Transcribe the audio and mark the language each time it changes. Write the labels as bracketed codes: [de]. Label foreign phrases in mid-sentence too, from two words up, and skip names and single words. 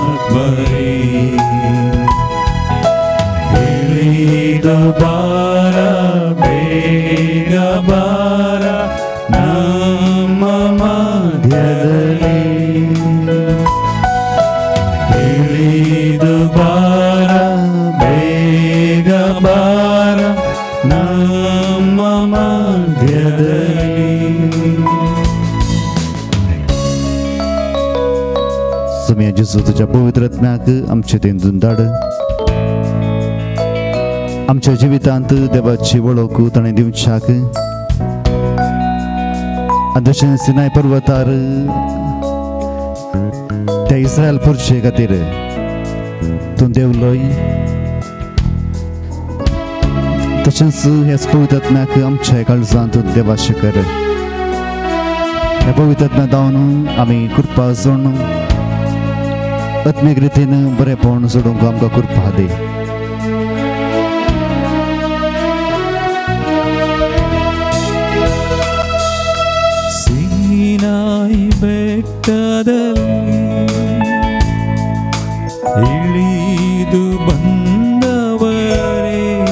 [kn] ಇಳಿದು ಬಾರ ಬೇಗ ಬಾರ ನಮ್ಮ ಮಧ್ಯದಲ್ಲಿ ಇಳಿದು ಬಾರ ಬೇಗ ಬಾರ ನಮ್ಮ ಮಧ್ಯದಲ್ಲಿ. [kok] समय जिसू तुझ्या पवित्र आत्म्याक आमचे तेंदून धाड. आमच्या जिवितांत देवाची वळख ताणें दिवच्याक जशें सिनाय पर्वतार त्या इस्रायल पुरशे खातीर तूं देवलोय, तशेंच ह्याच पवित्र आत्म्याक आमच्या काळजांत देवाशें कर. ह्या पवित्र आत्म्या दावन आमी कृपा जोडून आत्मीक रितीन बरेपण सोडूंक आमकां कृपा दी. [kn] ಸೀನಾಯಿ ಬೆಟ್ಟದಲ್ಲಿ ಇಳಿದು ಬಂದವರೇ,